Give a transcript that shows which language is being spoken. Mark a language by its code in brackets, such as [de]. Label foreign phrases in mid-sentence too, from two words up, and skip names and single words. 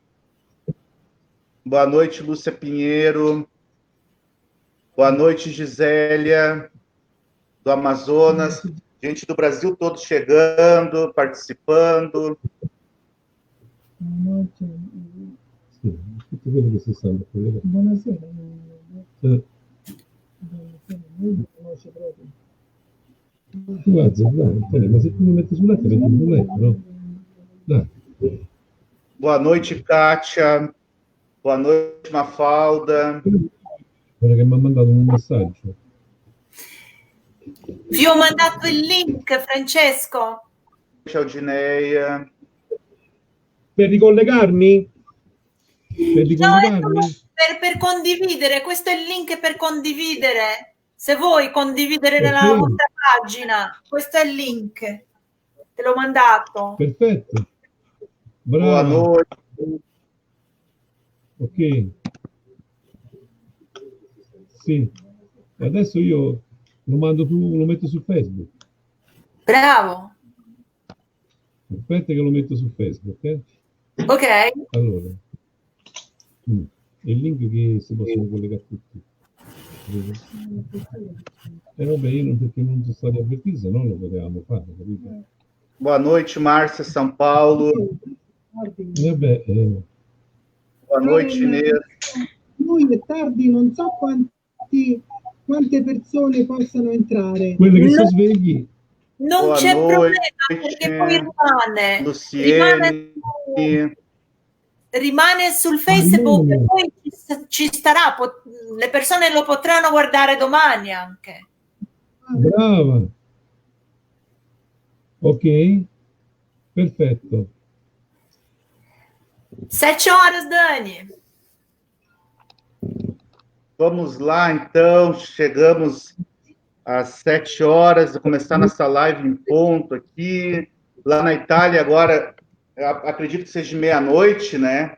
[pt] Boa noite, Lúcia Pinheiro. Boa noite, Gisélia, do Amazonas. Gente do Brasil todo chegando, participando. Boa noite. [it] Buonasera. Guarda, dai, ma se tu mi metti sul letto, metti sul letto, no? Dai. [pt] Boa noite, Kátia. Boa noite, Mafalda. [it] Guarda che mi ha mandato un messaggio. Vi ho mandato il link, Francesco. Ciao, Gineia. Per ricollegarmi? Per ricollegarmi? No, per condividere, questo è il link per condividere. Se vuoi condividere nella vostra pagina, questo è il link. Te l'ho mandato. Perfetto. Brava. [pt] Boa noite. [it] Ok. Sì. Adesso io lo mando lo metto su Facebook. Bravo. Aspetta che lo metto su Facebook, Ok. Allora. Il link che si possono collegare tutti. Vabbè, io non, perché non sono stati avvertiti, se no lo potevamo fare, capito? [pt] Boa noite, Márcia, São Paulo. [it] Vabbè, [pt] Boa noite, Inês. [it] Lui è tardi, non so quante persone possano entrare. Quelle che sono svegli. Non [pt] Boa [it] c'è [pt] noite, [it] problema, perché poi [pt] Luciene. [it] Rimane sul Facebook e poi ci starà, le persone lo potranno guardare domani anche. Brava. Ok, perfetto. [pt] 7 horas, Dani. Vamos lá, então. Chegamos às 7 horas, começar nossa live em ponto aqui. Lá na Itália, agora, acredito que seja meia-noite, né?